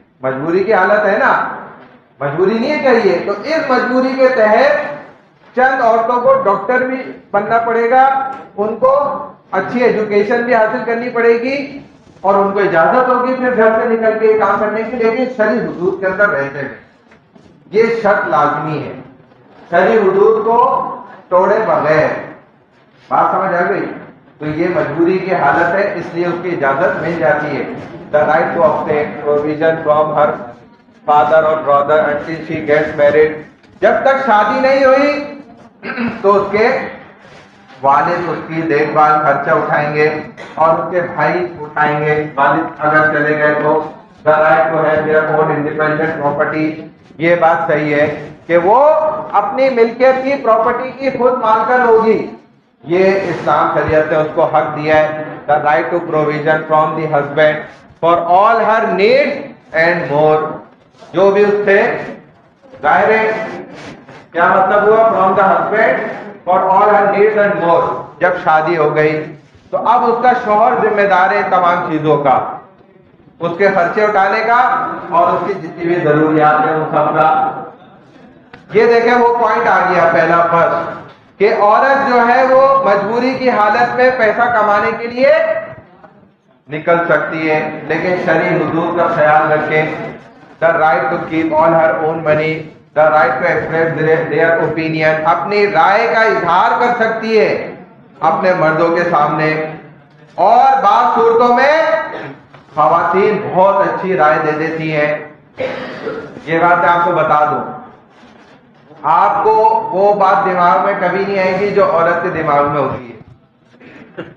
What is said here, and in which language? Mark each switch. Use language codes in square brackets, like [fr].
[ur] مجبوری کی حالت ہے نا، مجبوری نہیں ہے چاہیے. تو اس مجبوری کے تحت چند عورتوں کو ڈاکٹر بھی بننا پڑے گا، ان کو اچھی ایجوکیشن بھی حاصل کرنی پڑے گی اور ان کو اجازت ہوگی پھر گھر سے نکل کے کام کرنے کی، لیکن شرعی حدود کے اندر رہتے ہیں. یہ شرط لازمی ہے، شرعی حدود کو توڑے بغیر. بات سمجھ آ گئی؟ تو یہ مجبوری کی حالت ہے، اس لیے اس کی اجازت مل جاتی ہے. [en] The right to obtain provision from her father or brother until she gets married. [ur] جب تک شادی نہیں ہوئی تو اس کے والد اس کی دیکھ بھال خرچہ اٹھائیں گے اور اس کے بھائی اٹھائیں گے والد اگر چلے گئے تو. [en] The right to have their own independent property. [ur] یہ بات صحیح ہے کہ وہ اپنی ملکیت کی پراپرٹی کی خود مالکن ہوگی، یہ اسلام شریعت نے اس کو حق دیا ہے. [en] The right to provision from the husband for all her needs and more. [ur] جو بھی اس سے ظاہر ہے کیا مطلب ہوا؟ [en] from the husband for all her needs and more. [ur] جب شادی ہو گئی تو اب اس کا شوہر ذمہ دار ہے تمام چیزوں کا، اس کے خرچے اٹھانے کا اور اس کی جتنی بھی ضروریات ہیں ان سب کا. یہ دیکھیں وہ پوائنٹ آ گیا پہلا فرض کہ عورت جو ہے وہ مجبوری کی حالت میں پیسہ کمانے کے لیے نکل سکتی ہے لیکن شرعی حدود کا خیال رکھیں. [en] the right to keep all her own money, the right to express their opinion. [ur] اپنی رائے کا اظہار کر سکتی ہے اپنے مردوں کے سامنے. اور بعض صورتوں میں خواتین بہت اچھی رائے دے دیتی ہیں. یہ بات میں آپ کو بتا دوں، آپ کو وہ بات دماغ میں کبھی نہیں آئے گی جو عورت کے دماغ میں ہوتی ہے.